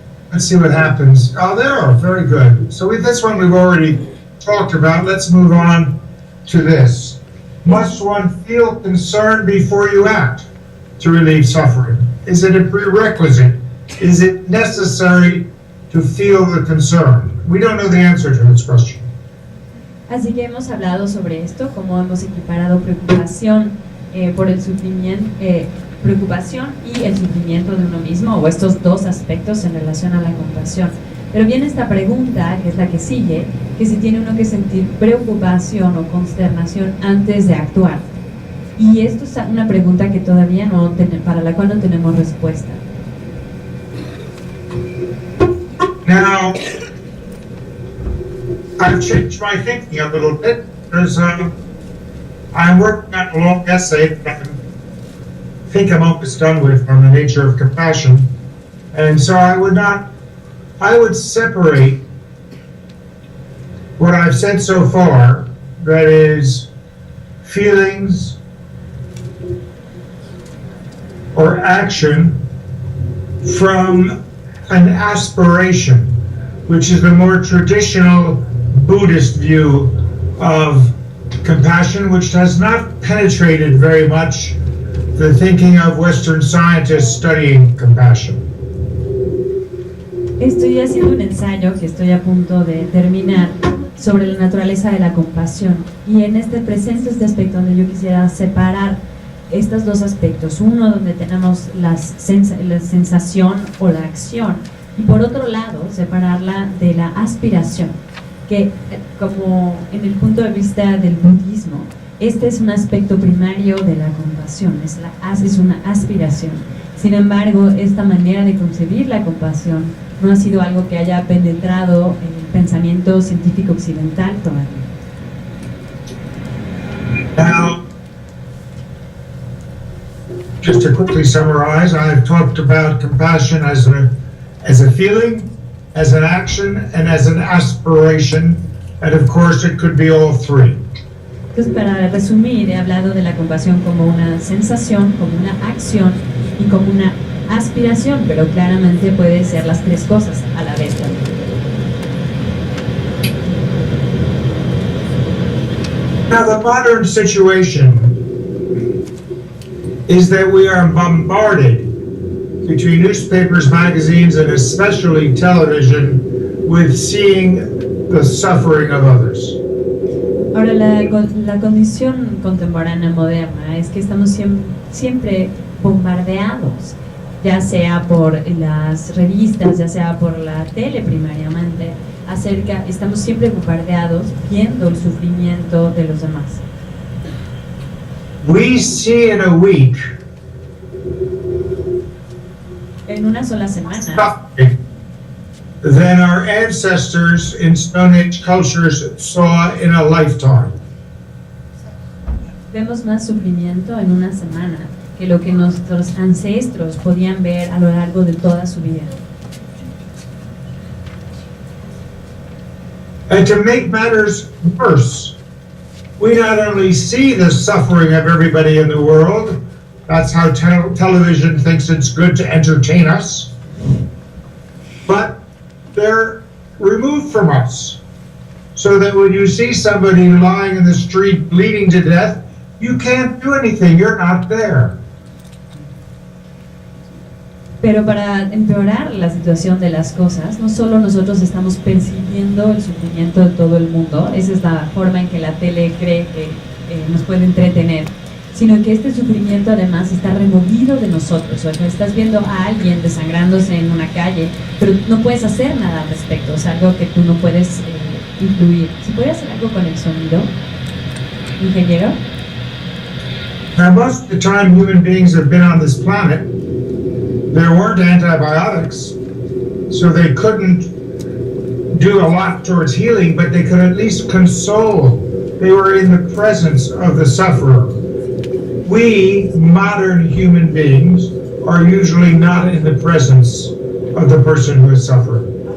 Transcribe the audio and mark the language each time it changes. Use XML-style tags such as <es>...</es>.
<en>Let's see what happens. Oh, there, very good. So this one we've already talked about. Let's move on to this. Must one feel concern before you act to relieve suffering? Is it a prerequisite? Is it necessary to feel the concern? We don't know the answer to this question.</en> <es>Así que hemos hablado sobre esto, cómo hemos equiparado preocupación por el sufrimiento, preocupación y el sufrimiento de uno mismo, o estos dos aspectos en relación a la compasión. Pero viene esta pregunta, que es la que sigue, que si tiene uno que sentir preocupación o consternación antes de actuar. Y esto es una pregunta que todavía para la cual no tenemos respuesta.</es> <en>Now, I've changed my thinking a little bit because I'm working on a long essay that I think I'm almost done with on the nature of compassion. And so I would separate what I've said so far, that is, feelings or action, from an aspiration, which is the more traditional Buddhist view of compassion, which has not penetrated very much the thinking of Western scientists studying compassion.</en> <es>Estoy haciendo un ensayo que estoy a punto de terminar sobre la naturaleza de la compasión, y en este presente este aspecto donde yo quisiera separar estos dos aspectos, uno donde tenemos la sensación o la acción, y por otro lado separarla de la aspiración, que como en el punto de vista del budismo, este es un aspecto primario de la compasión, es una aspiración. Sin embargo, esta manera de concebir la compasión no ha sido algo que haya penetrado en el pensamiento científico occidental todavía.</es> <en>Now, just to quickly summarize, I've talked about compassion as a feeling, as an action, and as an aspiration, and of course it could be all three.</en> <es>Entonces, para resumir, he hablado de la compasión como una sensación, como una acción y como una aspiración, pero claramente puede ser las tres cosas a la vez también.</es> <en>Now, the modern situation is that we are bombarded between newspapers, magazines, and especially television with seeing the suffering of others.</en> <es>Ahora, la condición contemporánea moderna es que estamos siempre bombardeados, ya sea por las revistas, ya sea por la tele primariamente, estamos siempre bombardeados viendo el sufrimiento de los demás.</es> <en>We see in a week</en> <es>En una sola semana</es> <en>suffering than our ancestors in Stone Age cultures saw in a lifetime.</en> <es>vemos más sufrimiento en una semana que lo que nuestros ancestros podían ver a lo largo de toda su vida.</es> <en>And to make matters worse, we not only see the suffering of everybody in the world, that's how television thinks it's good to entertain us, but they're removed from us. So that when you see somebody lying in the street bleeding to death, you can't do anything, you're not there.</en> <es>Pero para empeorar la situación de las cosas, no solo nosotros estamos percibiendo el sufrimiento de todo el mundo, esa es la forma en que la tele cree que nos puede entretener, sino que este sufrimiento además está removido de nosotros. O sea, estás viendo a alguien desangrándose en una calle, pero no puedes hacer nada al respecto, es algo que tú no puedes influir. ¿Se puede hacer algo con el sonido, ingeniero?</es> <en>Now, most of the time human beings have been on this planet, there weren't antibiotics, so they couldn't do a lot towards healing, but they could at least console. They were in the presence of the sufferer. We, modern human beings, are usually not in the presence of the person who is suffering.</en>